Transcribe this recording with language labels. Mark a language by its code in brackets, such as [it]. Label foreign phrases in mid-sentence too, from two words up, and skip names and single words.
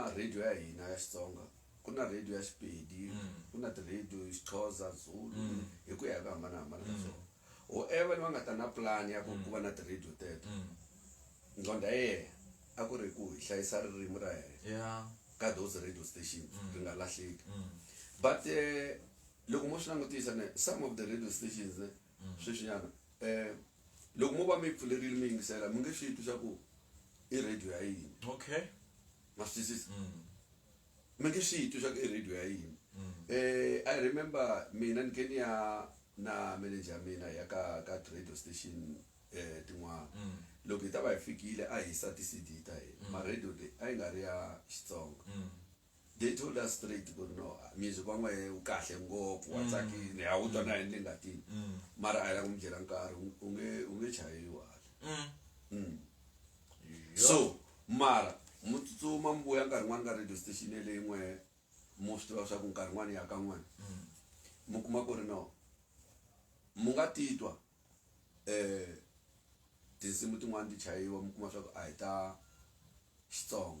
[ts] radio ya hina ya Xitsonga ku na radio ya Xipedi ku na ti-radio Xixhosa Zulu hi ku ya ku hambanahambana ka swona whoever ni va nga ta na plan ya ku va na ti-radio teto nqondo ya yena a ku ri ku hi hlayisa ririmi ra hina ka [en] those radio stations [ts] ri nga lahleki but loko mo swi langutisa [en] some of the radio stations [ts] sweswinyana loko mo va mi pfulerile mi yingisela mi nge swi twi swa ku i radio ya yini Okay. ma swi twisisa mi nge swi twi swa ku i radio ya yini [en] I remember [ts] mina ni ke ni ya na manager mina ya ka radio station tin'wana loko hi ta va hi fikile a hi yisa ti-CD ta hina ma radio leyi a yi nga ri ya Xitsonga [en] they told us straight [ts] ku no music wa n'we wu kahle ngopfu wa tsakile a wu twa na yini ngatini mara a yi la ku mi byela nkarhi u nge chayiwi hala so mara mu tsutsuma mi vuya nkarhi n'wana ka radio station leyi n'we mu swi tiva swa ku nkarhi n'wana ya ka n'wana mu kuma ku ri no mu nga titwa tinsimu tin'wana ti chayiwa mi kuma swa ku a hi ta Xitsonga